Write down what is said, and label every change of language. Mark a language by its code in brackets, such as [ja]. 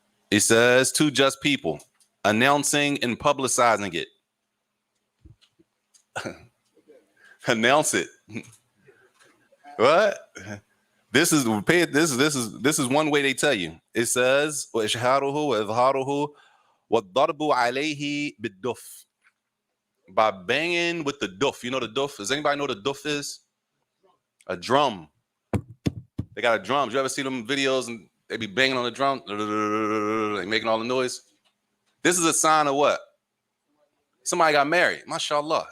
[en] He says two just people announcing and publicizing it. Announce it. What? This is one way they tell you. It says [ar] وإشهاره وإظهاره والضرب عليه بالدف. [en] By banging with the duff. You know the duff? Does anybody know what a duff is? A drum. They got a drum. You ever see them videos and they be banging on the drum? Like making all the noise. This is a sign of what? Somebody got married. MashaAllah.